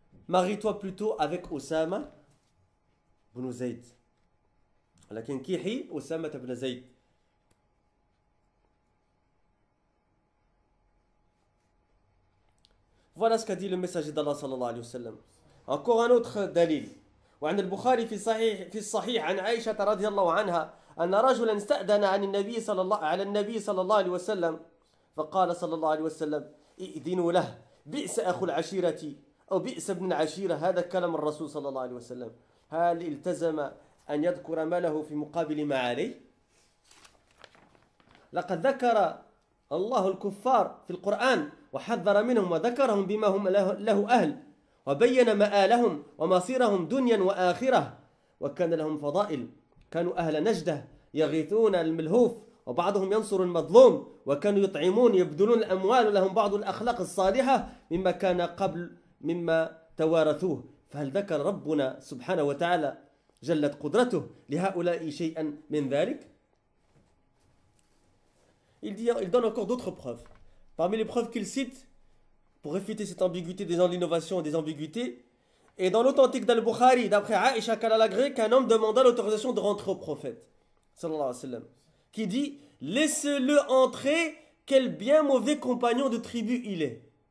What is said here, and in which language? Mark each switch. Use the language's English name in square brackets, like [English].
[French] marie-toi plutôt avec Osama ibn Zayd. [Arabic] لكن كيحي أسامة بن زيد. [French] Voilà ce qu'a dit le messager d'Allah sallallahu alayhi wa sallam. Encore un autre dalil. [Arabic] وعن البخاري في الصحيح عن عائشة رضي الله عنها أن رجلا استأذن عن النبي على النبي صلى الله عليه وسلم فقال صلى الله عليه وسلم ائذنوا له بئس أخو العشيرة أو بئس ابن العشيرة. هذا كلام الرسول صلى الله عليه وسلم. هل التزم أن يذكر ما له في مقابل ما عليه؟ لقد ذكر الله الكفار في القرآن وحذر منهم وذكرهم بما هم له أهل وبين مآلهم ومصيرهم دنيا وآخرة وكان لهم فضائل. كانوا أهل نجدة يغيثون الملهوف وبعضهم ينصر المظلوم وكانوا يطعمون يبذلون الأموال لهم بعض الأخلاق الصالحة مما كان قبل مما توارثوه. فهل ذكر ربنا سبحانه وتعالى جلت قدرته لهؤلاء شيئا من ذلك؟ [French] Il donne encore d'autres preuves. Parmi les preuves qu'il cite pour réfuter cette ambiguïté des l'innovation et des ambiguïtés, et dans l'authentique d'Al-Bukhari, d'après Aïcha qu'elle a l'agré, qu'un homme demanda l'autorisation de rentrer au prophète, sallallahu alayhi wa sallam, qui dit « Laissez-le entrer, quel bien mauvais compagnon de tribu il est ».